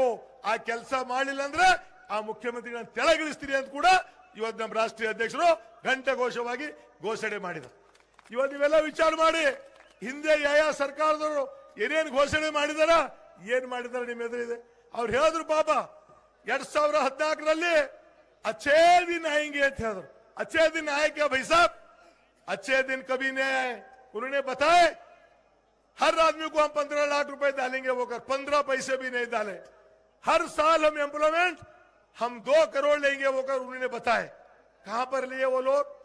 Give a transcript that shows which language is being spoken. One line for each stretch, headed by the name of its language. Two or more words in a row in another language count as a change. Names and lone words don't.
Kannada: ಆ ಕೆಲಸ ಮಾಡಲಿಲ್ಲ ಅಂದ್ರೆ ಆ ಮುಖ್ಯಮಂತ್ರಿಗಳನ್ನ ತೆಳಗಿಳಿಸ್ತೀರಿ ಅಂತ ಕೂಡ ಇವತ್ತು ನಮ್ಮ ರಾಷ್ಟ್ರೀಯ ಅಧ್ಯಕ್ಷರು ಘಂಟಾಘೋಷವಾಗಿ ಘೋಷಣೆ ಮಾಡಿದರು. ಇವತ್ತು ನೀವೆಲ್ಲ ವಿಚಾರ ಮಾಡಿ, ಹಿಂದೆ ಯಾವ ಸರ್ಕಾರದವರು ಏನೇನು ಘೋಷಣೆ ಮಾಡಿದಾರ, ಏನ್ ಮಾಡಿದಾರ ನಿಮ್ಮ ಎದುರಿದೆ. ಅವ್ರು ಹೇಳಿದ್ರು ಪಾಪ 2014ರಲ್ಲಿ
Hindi: अच्छे दिन आएंगे
Kannada: ಅಂತ ಹೇಳಿದ್ರು.
Hindi: अच्छे दिन आए क्या भाई साहब? अच्छे दिन कभी नहीं आए. उन्होंने बताए हर आदमी को हम 15 लाख रुपए डालेंगे, वो कर 15 पैसे भी नहीं डाले. हर साल हम एम्प्लॉयमेंट हम 2 करोड़ लेंगे, वो कर उन्होंने बताए. कहां पर लिए वो लोग?